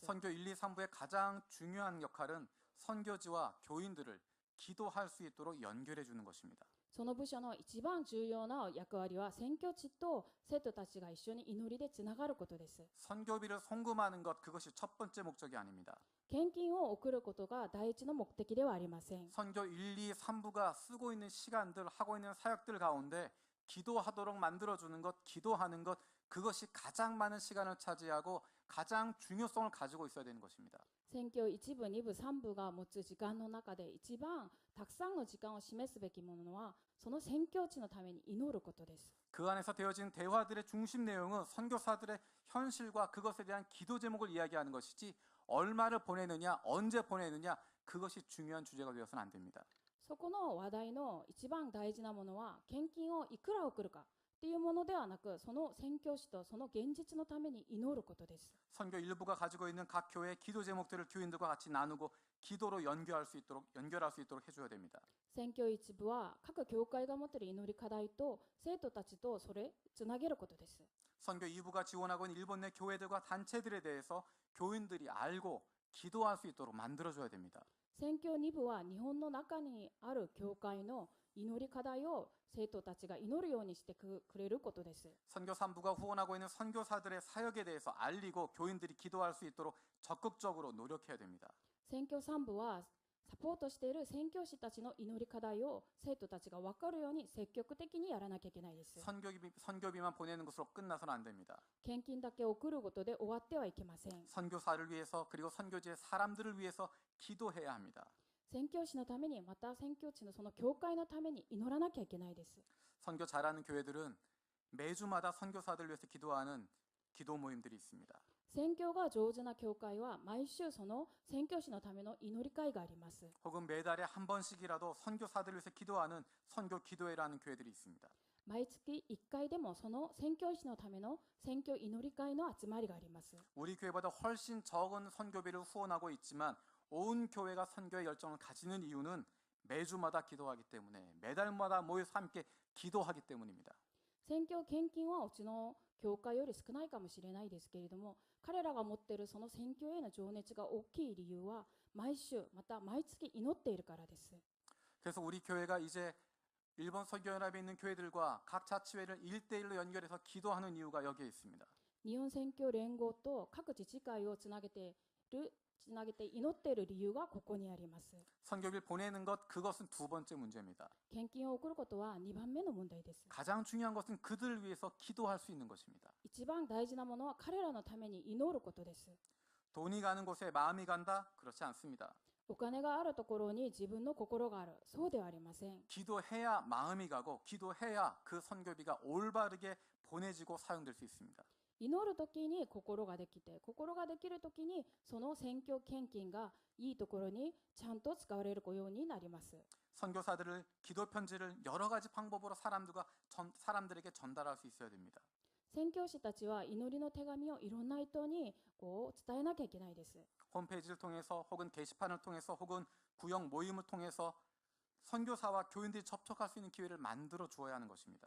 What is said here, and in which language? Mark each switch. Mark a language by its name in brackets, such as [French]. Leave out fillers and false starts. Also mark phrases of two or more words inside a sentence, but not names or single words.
[Korean] 선교 1, 2, 3부의 가장 중요한 역할은 선교지와 교인들을 기도할 수 있도록 연결해 주는 것입니다. [Japanese] その部署の一番重要な役割は宣教地と生徒たちが一緒に祈りでつながることです。 [Korean] 선교비를 송금하는 것 그것이 첫 번째 목적이 아닙니다. [Japanese] 献金を送ることが第一の目的ではありません。 [Korean] 선교 1, 2, 3부가 쓰고 있는 시간들, 하고 있는 사역들 가운데 기도하도록 만들어주는 것, 기도하는 것 그것이 가장 많은 시간을 차지하고 가장 중요성을 가지고 있어야 되는 것입니다. [Japanese] 宣教1部、2部、3部が持つ時間の中で一番たくさんの時間を示すべきものはその宣教地のために祈ることです。 [Korean] 그 안에서 되어진 대화들의 중심 내용은 선교사들의 현실과 그것에 대한 기도 제목을 이야기하는 것이지 얼마를 보내느냐, 언제 보내느냐 그것이 중요한 주제가 되어서는 안 됩니다. [Japanese] そこの話題の一番大事なものは献金をいくら送るかっていうものではなく、その宣教師とその現実のために祈ることです。 [Korean] 선교 일부가 가지고 있는 각 교회의 기도 제목들을 교인들과 같이 나누고 기도로 연결할 수 있도록 해줘야 됩니다. [Japanese] 宣教一部は各教会が持っている祈り課題と生徒たちとそれつなげることです。 [Korean] 선교 2부가 지원하고 있는 일본 내 교회들과 단체들에 대해서 교인들이 알고 기도할 수 있도록 만들어줘야 됩니다. [Japanese] 宣教2部は日本の中にある教会の祈り課題を生徒たちが祈るようにしてくれることです。 [Korean] 선교 3부가 후원하고 있는 선교사들의 사역에 대해서 알리고 교인들이 기도할 수 있도록 적극적으로 노력해야 됩니다. [Japanese] 宣教3部はサポートしている宣教師たちの祈り課題を生徒たちが分かるように積極的にやらなきゃいけないです。 [Korean] 선교비만 보내는 것으로 끝나서는 안 됩니다. [Japanese] 献金だけ送ることで終わってはいけません。 [Korean] 선교사를 위해서 그리고 선교지의 사람들을 위해서 기도해야 합니다. [Japanese] 宣教師のために、また宣教地のその教会のために祈らなきゃいけないです。 [Korean] 선교 잘하는 교회들은 매주마다 선교사들 위해서 기도하는 기도 모임들이 있습니다. [Japanese] 宣教が上手な教会は毎週その宣教師のための祈り会があります。 [Korean] 혹은 매달에 한 번씩이라도 선교사들 위해서 기도하는 선교 기도회라는 교회들이 있습니다. [Japanese] 毎月1回でもその宣教師のための宣教祈り会の集まりがあります。 [Korean] 우리 교회보다 훨씬 적은 선교비를 후원하고 있지만 온 교회가 선교의 열정을 가지는 이유는 매주마다 기도하기 때문에 매달마다 모여서 함께 기도하기 때문입니다. [Japanese] 宣教献金はうちの教会より少ないかもしれないですけれども、彼らが持っているその宣教への情熱が大きい理由は毎週また毎月祈っているからです。 [Korean] 그래서 우리 교회가 이제 일본 선교연합에 있는 교회들과 각 자치회를 1대1로 연결해서 기도하는 이유가 여기에 있습니다. [Japanese] 日本宣教連合と各自治会をつなげて祈っている理由がここにあります。 [Korean] 선교비를 보내는 것 그것은 두 번째 문제입니다. [Japanese] 献金を送ることは2番目の問題です。 [Korean] 가장 중요한 것은 그들을 위해서 기도할 수 있는 것입니다. [Japanese] 一番大事なものは彼らのために祈ることです。 [Korean] 돈이 가는 곳에 마음이 간다? 그렇지 않습니다. [Japanese] お金があるところに自分の心がある。そうではありません。 [Korean] 기도해야 마음이 가고 기도해야 그 선교비가 올바르게 보내지고 사용될 수 있습니다. [Japanese] 祈るときに心ができて、心ができるときにその宣教献金がいいところにちゃんと使われるようになります。 [Korean] 선교사들을 기도 편지를 여러 가지 방법으로 사람들에게 전달할 수 있어야 됩니다. [Japanese] 宣教師たちは祈りの手紙をいろんな人に伝えなきゃいけないです。 [Korean] 홈페이지를 통해서 혹은 게시판을 통해서 혹은 구역 모임을 통해서 선교사와 교인들이 접촉할 수 있는 기회를 만들어 주어야 하는 것입니다.